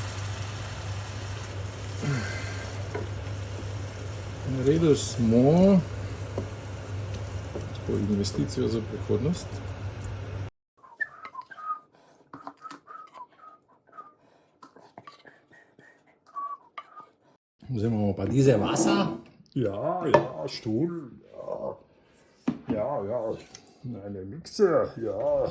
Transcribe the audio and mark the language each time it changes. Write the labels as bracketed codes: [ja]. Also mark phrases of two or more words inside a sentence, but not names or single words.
[sl] Naredili smo tako investicijo za prihodnost. Zdaj imamo pa [de] diese Wasser. Ja, Stuhl, ja, eine Mixer, ja.